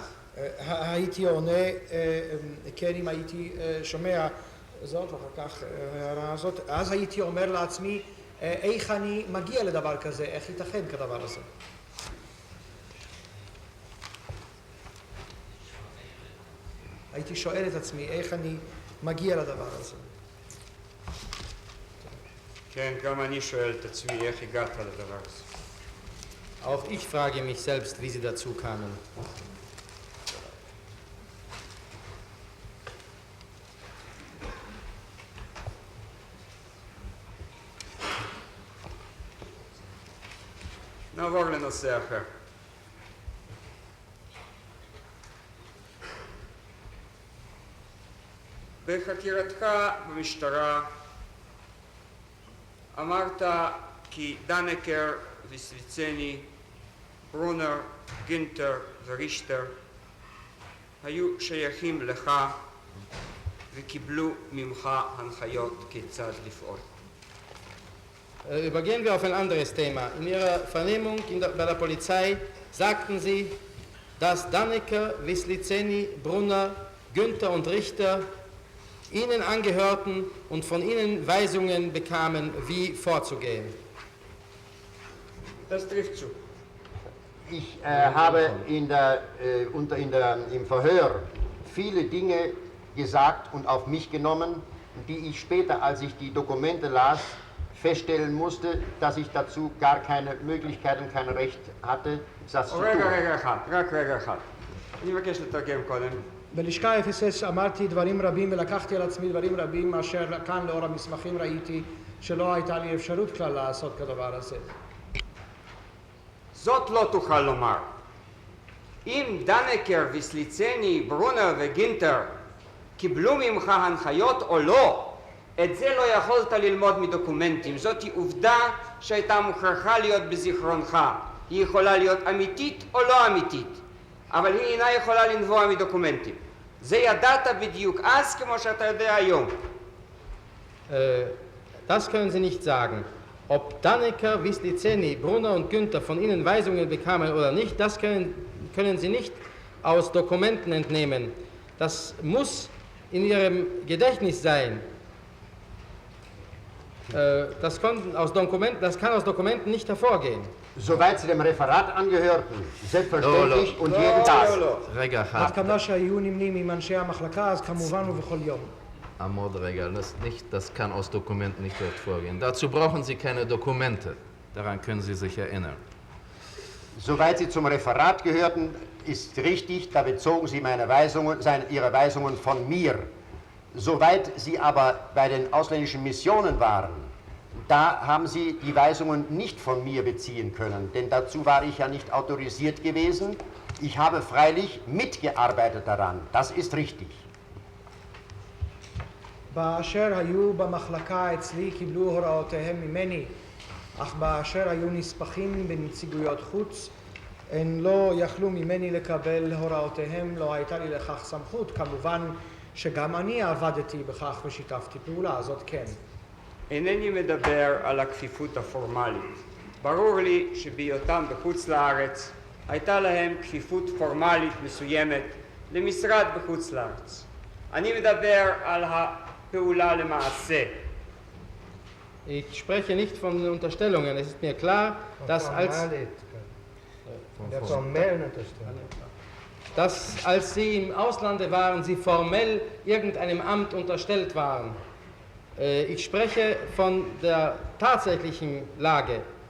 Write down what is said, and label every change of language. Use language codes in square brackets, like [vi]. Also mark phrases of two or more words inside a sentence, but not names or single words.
[he] הייתי עונה, כן, אם הייתי שומע זאת ואחר כך הערה הזאת, אז הייתי אומר לעצמי איך אני מגיע לדבר כזה, איך ייתכן כדבר הזה. הייתי שואל את עצמי איך אני מגיע לדבר הזה. כן, גם אני שואל את עצמי איך הגעת לדבר הזה. [de] Auch ich frage mich selbst, wie Sie dazu kamen. [he] נעבור לנושא אחר. בחקירתך במשטרה אמרת כי דנקר וסליצני, ברונר, גינטר ורישטר היו שייכים לך וקיבלו ממך הנחיות כיצד לפעול. [de] Übergehen wir auf ein anderes Thema. In Ihrer Vernehmung bei der Polizei sagten Sie, dass Dannecker, Wisliceni, Brunner, Günther und Richter Ihnen angehörten und von Ihnen Weisungen bekamen, wie vorzugehen. Das trifft zu. Ich habe im Verhör viele Dinge gesagt und auf mich genommen, die ich später, als ich die Dokumente las, feststellen musste, dass ich dazu gar keine Möglichkeit und kein Recht hatte, das zu tun. [he] רגע אחד. אני מבקש לתרגם קודם. בלשכה FSS אמרתי דברים רבים ולקחתי על עצמי דברים רבים אשר כאן לאור המסמכים ראיתי שלא הייתה לי אפשרות כלל לעשות כדבר הזה. זאת לא תוכל לומר. אם דנקר וסליצני, ברונר וגינטר קיבלו ממך הנחיות או לא, את זה לא יכולת ללמוד מדוקומנטים. זאת היא עובדה שהייתה מוכרחה להיות בזיכרונך. היא יכולה להיות אמיתית או לא אמיתית, אבל היא אינה יכולה לנבוע מדוקומנטים. זה ידעת בדיוק אז כמו שאתה יודע היום. [de] Das können Sie nicht sagen. Ob Dannecker, Wislicenny, Brunner und Günther von Ihnen Weisungen bekamen oder nicht, das können Sie nicht aus Dokumenten entnehmen. Das muss in Ihrem Gedächtnis sein. Das kann aus Dokumenten nicht hervorgehen. Soweit Sie dem Referat angehörten, selbstverständlich und jeden Tag. [he] רגע עד אחד. כמה שהיו נמנים עם אנשי המחלקה, אז כמובן ובכל יום. Amod Regal, [de] das kann aus Dokumenten nicht hervorgehen. Dazu brauchen Sie keine Dokumente. Daran können Sie sich erinnern. Soweit Sie zum Referat gehörten, ist richtig, da bezogen Sie Ihre Weisungen von mir. Soweit Sie aber bei den ausländischen Missionen waren, da haben Sie die Weisungen nicht von mir beziehen können, denn dazu war ich ja nicht autorisiert gewesen. Ich habe freilich mitgearbeitet daran, das ist richtig. [he] באשר היו במחלקה אצלי קיבלו הוראותיהם ממני, אך באשר היו נספחים בנציגויות חוץ, הן לא יכלו ממני לקבל הוראותיהם, לא הייתה לי לכך סמכות. כמובן שגם אני עבדתי בכך ושיתפתי פעולה, זאת כן. אינני מדבר על הכפיפות הפורמלית. ברור לי שבהיותם בחוץ לארץ הייתה להם כפיפות פורמלית מסוימת למשרד בחוץ לארץ. אני מדבר על הפעולה למעשה. [de] Ich spreche nicht von den Unterstellungen. Es ist mir klar, dass als Sie im Auslande waren, Sie formell irgendeinem Amt unterstellt waren. Ich spreche von der tatsächlichen Lage.